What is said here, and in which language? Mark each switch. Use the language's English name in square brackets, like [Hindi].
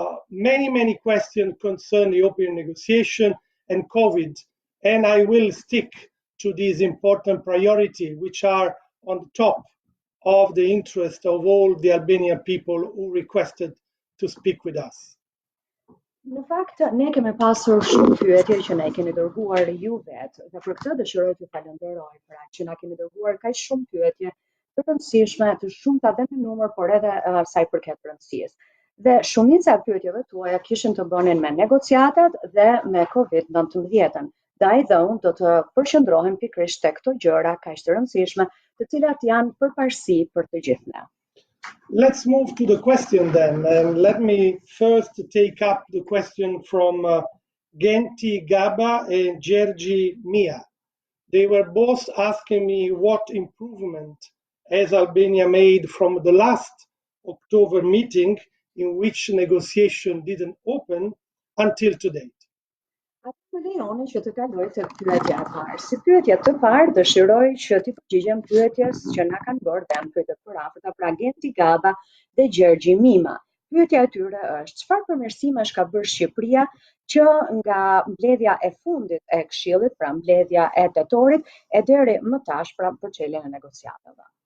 [English] Many questions concern the opening negotiation and COVID, and I will stick to these important priorities, which are on the top of the interest of all the Albanian people who requested to speak with us. [Albanian] Në fakt, ne kemi pasur shumë pyetje që na i keni dërguar ju vetë, dhe për këtë dëshiroj t'ju falenderoj për aq që na keni dërguar kaq shumë pyetje të rëndësishme, të shumta dhe në numër, por edhe sa i përket rëndësisë. Dhe shumica e pyetjeve tuaja kishin të bënin me negociatat dhe me COVID-19. Ndaj dhe unë do të përqendrohem pikërisht tek këto gjëra kaq të rëndësishme, të cilat janë përparësi për të gjithë ne. [English] Let's move to the question then, and let me first take up the question from Genti Gaba and Gergi Mia. They were both asking me what improvement has Albania made from the last October meeting in which negotiation didn't open until today. [Albanian] Atë më lejoni që të kaloj të pyetja e parë. Si pyetje të parë, dëshiroj që t'i përgjigjem pyetjes që na kanë bërë dhe në pyetjet përafërta, pra Genti Gaba dhe Gjergji Mima. Pyetja e tyre është: çfarë përmirësimesh ka bërë Shqipëria që nga mbledhja e fundit e Këshillit, pra mbledhja e tetorit, e deri më tash pra për çeljen e negociatave?